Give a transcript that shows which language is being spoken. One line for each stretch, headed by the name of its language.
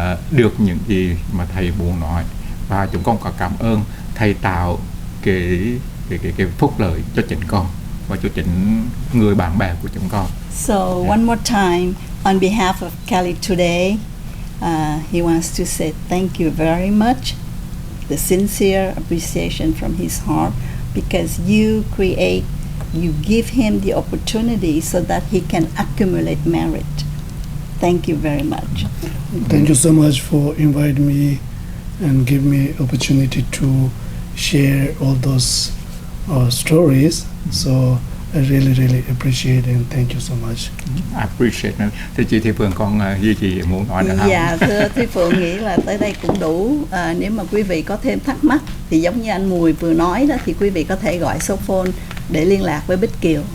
Vietnamese: được những gì mà thầy muốn nói, và chúng con có cảm ơn thầy tạo cái phúc lợi cho chính con và cho chính người bạn bè của chúng con.
English: So one more time, on behalf of Cali Today, he wants to say thank you very much, the sincere appreciation from his heart, because you give him the opportunity so that he can accumulate merit. Thank you very much. Thank you so much for inviting me and give me opportunity to share all those stories. So I really appreciate and thank you so much. I appreciate it.
Vietnamese: Thưa chị Thị Phượng, con gì muốn nói nữa không? Dạ, thưa Thúy Phượng nghĩ là tới đây cũng đủ. Nếu mà quý vị có thêm thắc mắc thì giống như anh Mùi vừa nói đó, thì quý vị có thể gọi số phone để liên lạc với Bích Kiều.